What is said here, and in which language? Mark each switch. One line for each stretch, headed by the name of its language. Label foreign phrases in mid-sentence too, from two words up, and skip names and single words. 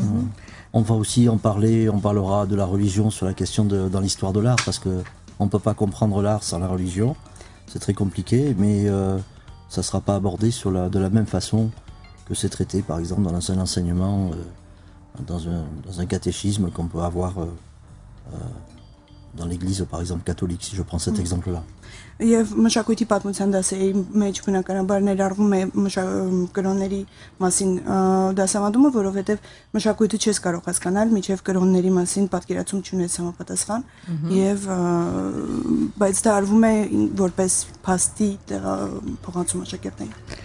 French: On va aussi on parlera de la religion sur la question dans l'histoire de l'art, parce que on peut pas comprendre l'art sans la religion, c'est très compliqué, mais ça sera pas abordé de la même façon que c'est traité par exemple dans un enseignement, dans un catéchisme qu'on peut avoir dans l'église par exemple catholique, si je prends cet exemple-là.
Armenian: Եվ մշակույթի պատմության դասերի մեջ բնականաբար ներառվում է կրոնների մասին դասավանդումը, որովհետև մշակույթը չես կարող հասկանալ, միջև կրոնների մասին պատկերացում չունես համապատասխան, եւ բայց դա արվում է որպես փաստի փոխանցում աշակերտներին։